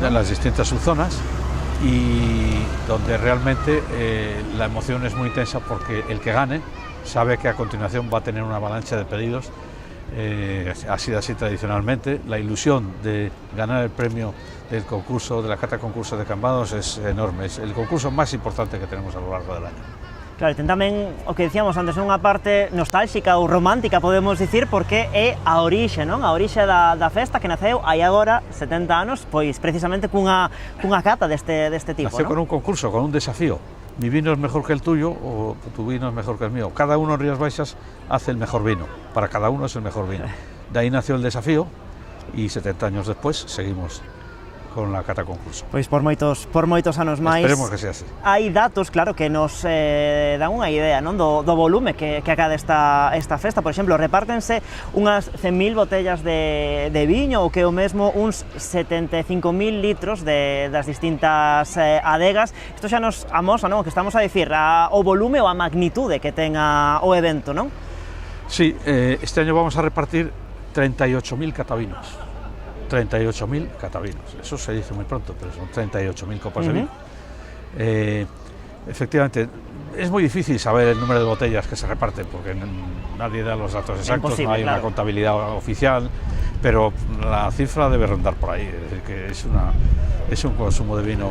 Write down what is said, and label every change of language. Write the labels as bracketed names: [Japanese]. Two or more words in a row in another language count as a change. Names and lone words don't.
[Spanish] De las distintas subzonas, y donde realmente la emoción es muy intensa porque el que gane sabe que a continuación va a tener una avalancha de pedidos. Ha sido así tradicionalmente. La ilusión de ganar el premio del concurso, de la cata concurso de Cambados, es enorme. Es el concurso más importante que tenemos a lo largo del año. Claro, [Galician] ten tamén o que dicíamos antes, unha parte nostálxica ou romántica, podemos dicir, porque é a orixe, non? A orixe da festa que naceu hai agora 70 anos, pois precisamente cunha cata deste tipo, [Spanish] Nació, ¿no? Con un concurso, con un desafío. Mi vino es mejor que el tuyo o tu vino es mejor que el mío. Cada uno en Rías Baixas hace el mejor vino, para cada uno es el mejor vino. De ahí nació el desafío y 70 años después seguimos con la cata concurso. [Galician] Pois por moitos anos máis. [Spanish] Esperemos que sea así. [Galician] Hai datos, claro, que nos dan unha idea, non, do volume que acada esta festa. Por exemplo, repártense unhas 100.000 botellas de viño, ou que o mesmo uns 75.000 litros das distintas adegas. Isto xa nos amosa, non, o que estamos a dicir, o volume ou a magnitude que tenga o evento, non? [Spanish] Sí, este año vamos a repartir 38.000 catavinos. 38.000 catavinos, eso se dice muy pronto, pero son 38.000 copas de vino. Efectivamente, es muy difícil saber el número de botellas que se reparten, porque nadie da los datos exactos, no hay una contabilidad oficial, pero la cifra debe rondar por ahí, es decir, que es un consumo de vino.